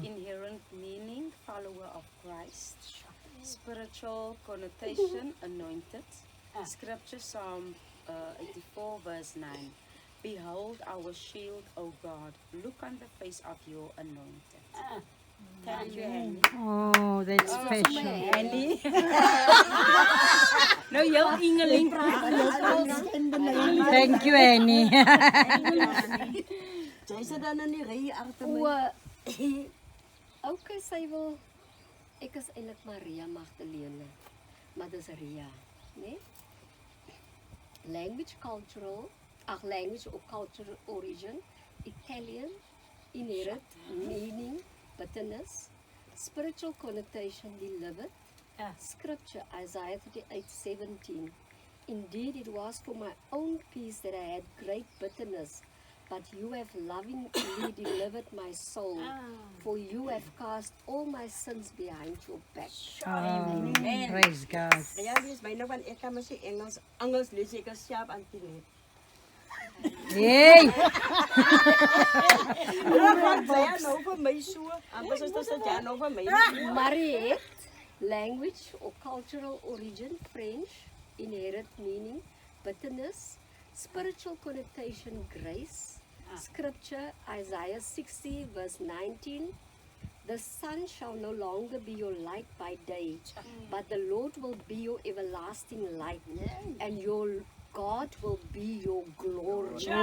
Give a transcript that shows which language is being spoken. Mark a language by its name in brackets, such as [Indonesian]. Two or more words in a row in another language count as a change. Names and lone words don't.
[English] Inherent meaning, follower of Christ. Spiritual connotation, anointed. Scripture, Psalm 84 verse 9. Behold our shield, O God. Look on the face of your anointed. Thank you, Annie. Oh, that's special. [Afrikaans] Annie. Nou jou Ingeling. [English] Thank you, Annie. [Afrikaans] Jy sit dan in die ry agter [English] O, my. [Afrikaans] okay, sy wil. Ek is eintlik Maria Magdalene, maar dis Ria, né? [English] Language, language or cultural origin, Italian, inherent meaning, bitterness, spiritual connotation, delivered. Scripture, Isaiah 38:17. Indeed, it was for my own peace that I had great bitterness. but you have lovingly delivered my soul, for you have cast all my sins behind your back. Oh, praise God. [Afrikaans] Ja, dis my nou want ek kan mos sê Engels lees ek self aan die net. Hey, Ja, nou vir my so. Anders is dit ja nou vir my. Mariette, [English] language or cultural origin, French, inherent meaning, bitterness, spiritual connotation, grace, scripture, Isaiah 60 verse 19, the sun shall no longer be your light by day, but the Lord will be your everlasting light, and your God will be your glory.